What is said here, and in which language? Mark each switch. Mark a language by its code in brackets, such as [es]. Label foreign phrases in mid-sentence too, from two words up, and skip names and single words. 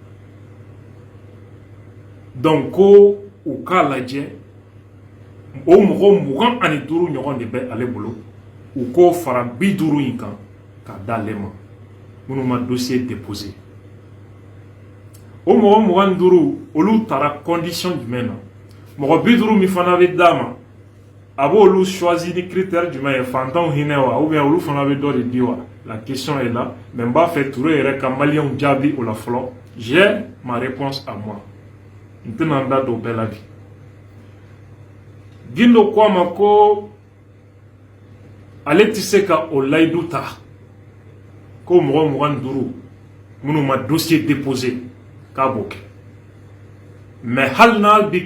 [bm] donc ko u k'a lajɛ o mɔgɔ 25 ɲɔgɔn de bɛ ale bolo u k'o fara 50 in kan k'a d'ale ma minnu ma [fr] dossier déposé [bm] o mɔgɔ 25 olu taara condition jumɛn na mɔgɔ 50 min fana bɛ d'a ma a b'olu choisi ni critère jumɛn ye fantanw hinɛ wa [fr] ou bien [bm] olu fana bɛ dɔ de di wa [fr] la question est là mais [bm] n b'a fɛ Touré yɛrɛ ka maliyɛnw jaabi o la fɔlɔ [fr] j'ai ma réponse à moi [bm] n tɛna n da don bɛɛ la bi Guindo ko a ma ko ale tɛ se ka o layidu ta ko mɔgɔ 25 minnu ma [fr] dossier déposé [bm] k'a b'o kɛ mais hali n'a bɛ